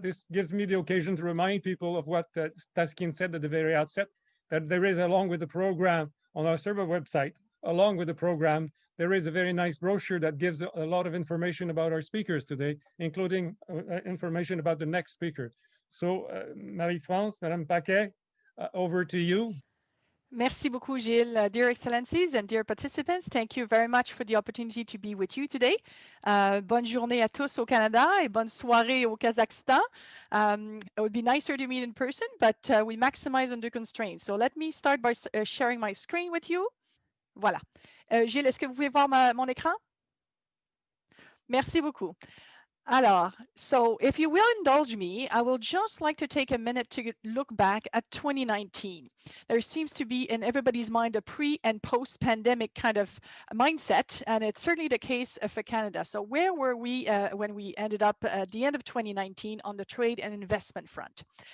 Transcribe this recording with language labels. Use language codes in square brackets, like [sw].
[en] This gives me the occasion to remind people of what Taskyn said at the very outset, that there is, along with the program on our CERBA website, along with the program, there is a very nice brochure that gives a lot of information about our speakers today, including information about the next speaker. So Marie-France, Madame Paquet, over to you. [fr] Merci beaucoup, Gilles. [en] Dear Excellencies and dear participants, thank you very much for the opportunity to be with you today. [fr] Bonne journée à tous au Canada et bonne soirée au Kazakhstan. [en] It would be nicer to meet in person, but we maximize under constraints. So let me start by sharing my screen with you. [fr] Voilà. Gilles, est-ce que vous pouvez voir mon écran? Merci beaucoup. [en] Alors, so if you will indulge me, I will just like to take a minute to look back at 2019. There seems to be in everybody's mind a pre and post-pandemic kind of mindset, and it's certainly the case for Canada. So where were we when we ended up at the end of 2019 on the trade and investment front?